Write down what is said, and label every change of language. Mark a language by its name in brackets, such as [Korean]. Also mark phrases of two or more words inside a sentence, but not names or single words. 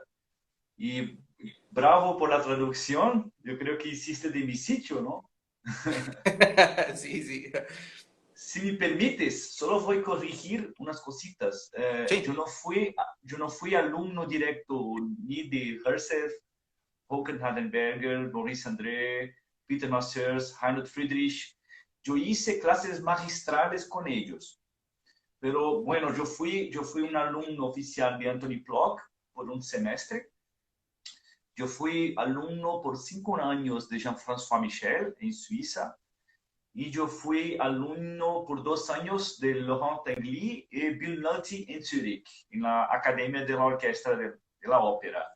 [Spanish] Y bravo por la traducción. Yo creo que hiciste de mi sitio, ¿no? Sí, sí. Si me permites, solo voy a corregir unas cositas. Sí. Yo no fui alumno directo ni de Herzog, Håkan Hardenberger, Maurice André, Peter Masseurs, Reinhard Friedrich. Yo hice clases magistrales con ellos. Pero bueno, yo fui un alumno oficial de Anthony Bloch por un semestre. Yo fui alumno por 5 años de Jean-François Michel en Suiza. Y yo fui alumno por 2 años de Laurent Tanguy y Bill Nutley en Zurich, en la Academia de la Orquesta de la Ópera.